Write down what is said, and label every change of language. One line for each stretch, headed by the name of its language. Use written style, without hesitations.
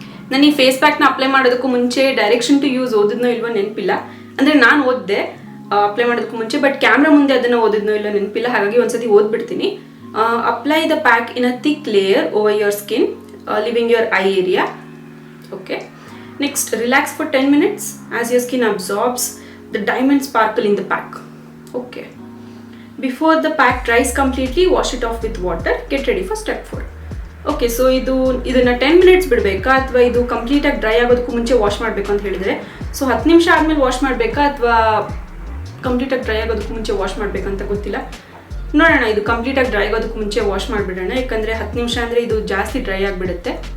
Kannada: ನಾನು ಈ face ಪ್ಯಾಕ್ನ apply ಮಾಡೋದಕ್ಕೂ ಮುಂಚೆ
English: direction to use
Kannada: ಓದಿದ್ನೋ ಇಲ್ವೋ ನೆನಪಿಲ್ಲ. ಅಂದರೆ ನಾನು ಓದಿದೆ ಅಪ್ಲೈ ಮಾಡೋದಕ್ಕೂ ಮುಂಚೆ,
English: but
Kannada: ಕ್ಯಾಮ್ರಾ ಮುಂದೆ ಅದನ್ನು ಓದಿದ್ನೋ ಇಲ್ಲೋ ನೆನಪಿಲ್ಲ. ಹಾಗಾಗಿ ಒಂದ್ಸತಿ ಓದ್ಬಿಡ್ತೀನಿ.
English: Apply the pack in a thick layer over your skin, leaving your eye area. Okay, next relax for 10 minutes as your skin absorbs the diamond sparkle in the pack. Okay, before the pack dries completely, wash it off with water. Get ready for step 4. Okay, so
Kannada: ಇದನ್ನ 10 minutes ಬಿಡಬೇಕಾ ಅಥವಾ ಇದು complete ಆಗಿ dry ಆಗೋದಕ್ಕೂ ಮುಂಚೆ wash ಮಾಡಬೇಕು ಅಂತ ಹೇಳಿದರೆ, so 10 ನಿಮಿಷ ಆದಮೇಲೆ ವಾಶ್ ಮಾಡಬೇಕಾ ಅಥವಾ ಕಂಪ್ಲೀಟ್ ಆಗಿ ಡ್ರೈ ಆಗೋದಕ್ಕೂ ಮುಂಚೆ ವಾಶ್ ಮಾಡಬೇಕಂತ ಗೊತ್ತಿಲ್ಲ. ನೋಡೋಣ, ಇದು ಕಂಪ್ಲೀಟಾಗಿ ಡ್ರೈ ಆಗೋದಕ್ಕೆ ಮುಂಚೆ ವಾಶ್ ಮಾಡಿಬಿಡೋಣ. ಯಾಕಂದರೆ 10 ನಿಮಿಷ ಅಂದರೆ ಇದು ಜಾಸ್ತಿ ಡ್ರೈ ಆಗಿಬಿಡುತ್ತೆ.